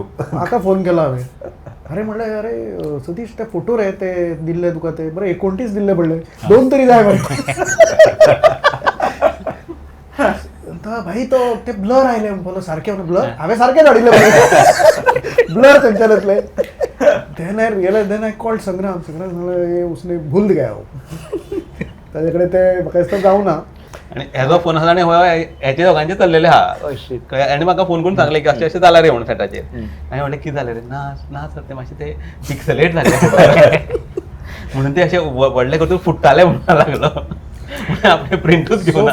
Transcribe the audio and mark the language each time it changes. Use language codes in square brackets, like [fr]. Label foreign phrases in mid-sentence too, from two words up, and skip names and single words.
[kok] म्हाका फोन केलो हांवें अरे म्हणलें अरे सतीश ते फोटो रे ते दिल्ले तुका ते बरें 29 दिल्ले पडले 2 तरी जाय मरे भाई तो ते ब्लर आयले बोलो सारखे ब्लर हांवें सारके धाडिल्ले ब्लर तेंच्यातले [en] then I realise then I called [kok] संग्राम म्हणलें [hi] उसने भूल गया [kok] ताजे कडेन ते म्हाका दिसता जावना आनी हेजो फोन आसा आनी हेचे दोगांचे चल्लेले आहा आनी म्हाका फोन करून सांगले की अशें जालां रे म्हणून सेटाचेर हांवें म्हणलें कितें जालें रे ना सर ते मातशें ते पिक्सलेट जाले म्हणून ते अशें व्हडले करून फुट्टाले म्हणून लागलो आपले प्रिंटूच घेवन